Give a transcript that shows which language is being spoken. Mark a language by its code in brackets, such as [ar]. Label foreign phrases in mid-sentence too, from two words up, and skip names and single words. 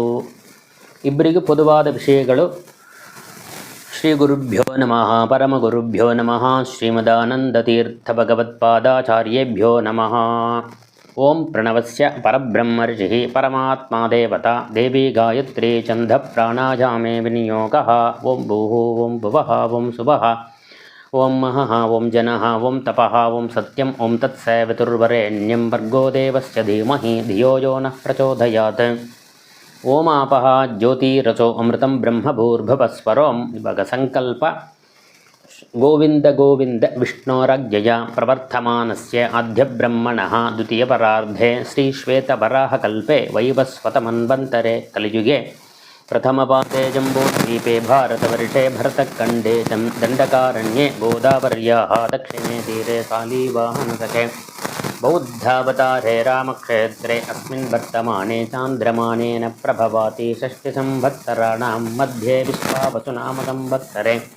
[kn] ಇಬ್ಬರಿಗೂ ಪೊದುವಾದ ವಿಷಯಗಳು. [sa] ಶ್ರೀ ಗುರುಭ್ಯೋ ನಮಃ. ಪರಮಗುರುಭ್ಯೋ ನಮಃ. ಶ್ರೀಮದಾನಂದತೀರ್ಥ ಭಗವತ್ಪಾದಾಚಾರ್ಯೇಭ್ಯೋ ನಮಃ. ಓಂ ಪ್ರಣವಸ್ಯ ಪರಬ್ರಹ್ಮರ್ಷಿಃ ಪರಮಾತ್ಮಾ ದೇವತಾ ದೇವಿ ಗಾಯತ್ರಿ ಛಂದ ಪ್ರಾಣಾಯಾಮೇ ವಿನಿಯೋಗಃ. ಓಂ ಭೂಃ ಓಂ ಭುವಃ ಓಂ ಸುವಃ ಓಂ ಮಹಃ ಓಂ ಜನಃ ಓಂ ತಪಃ ಓಂ ಸತ್ಯಂ ಓಂ ತತ್ಸವಿತುರ್ವರೆಣ್ಯಂ ಭರ್ಗೋ ದೇವಸ್ಯ ಧೀಮಹಿ ಧಿಯೋ ಯೋ ನಃ ಪ್ರಚೋದಯಾತ್. ಓಂ ಆಪಃ ಜ್ಯೋತಿರಸೋ ಅಮೃತಂ ಬ್ರಹ್ಮಭೂರ್ಭುವಸ್ವರೋಂ. [kn] ಇವಾಗ ಸಂಕಲ್ಪ. [sa] ಗೋವಿಂದ ಗೋವಿಂದ ವಿಷ್ಣೋರಜ್ಞಯ ಪ್ರವರ್ತಮಾನಸ್ಯ ಆದ್ಯಬ್ರಹ್ಮಣಃ ದ್ವಿತೀಯ ಪರಾರ್ಧೆ ಶ್ರೀ ಶ್ವೇತವರಾಹಕಲ್ಪೆ ವೈವಸ್ವತಮನ್ವಂತರೆ ಕಲಿಯುಗೆ ಪ್ರಥಮಪಾತೆ ಜಂಬೂದ್ವೀಪೆ ಭಾರತವರ್ಷೆ ಭರತಖಂಡೇ ದಂಡಕಾರಣ್ಯೆ ಗೋದಾವರ್ಯಾಃ ದಕ್ಷಿಣೆ ತೀರೆ ಸಾಲಿವಾಹನಸಖೆ ಬೌದ್ಧಾವತಾರೆ ರಾಮಕ್ಷೇತ್ರೆ ಅಸ್ಮಿನ್ ವರ್ತಮಾನೆ ಚಾಂದ್ರಮಾನೇನ ಪ್ರಭವಾತಿ ಷಷ್ಠಿ ಸಂವತ್ಸರಾಣಾಂ ಮಧ್ಯೆ ವಿಶ್ವಾವಸು ನಾಮ ಸಂವತ್ಸರೆ